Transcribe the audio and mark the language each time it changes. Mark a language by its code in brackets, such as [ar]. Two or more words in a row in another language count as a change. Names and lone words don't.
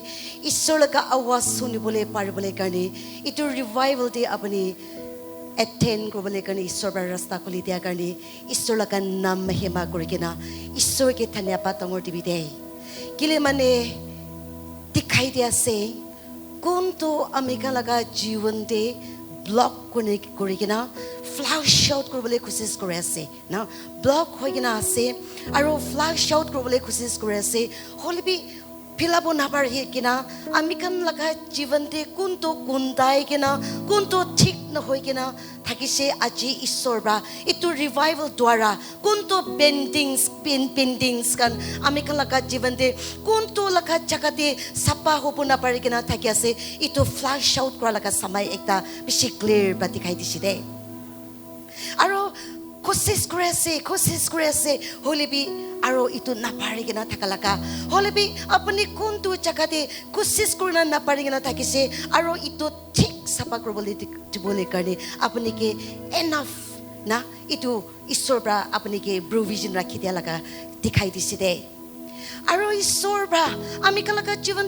[nag] Isor laga awas suni bole par bole karne. Itu revival de apni attend korobole karne isor bra rasta koli dia karne. Isor laga nam mahema korigina. Isor ke dhanyabad tangor dibi de. Kile mane dikhai dia se. Kunto amika laga jivan de block korigina [en] flash out [nag] korobole kosis kore ase na block hoigina ase aro [en] flash out [nag] korobole kosis kore ase holibi pilabo nabar kina amikan laga jivan de kunto kundai kina kunto thik na hoigina thakise aji isor ba itu revival dwara kunto pendings kan amikan laga jivan de kunto laga jagate sapa hopuna parikina thakiase itu flash out kora laga samai ekta bishi clear ba dikhai diside aro kosis kore ase holibi aro itu naparigina thakalaka holibi apni kuntu jagate kosis korna naparigina thakise aro itu thik sapa korobole tibole karne apni ke enough na itu isor bra apni ke provision rakhi dia laga dikhai diside aro isor bra amikan laga jivan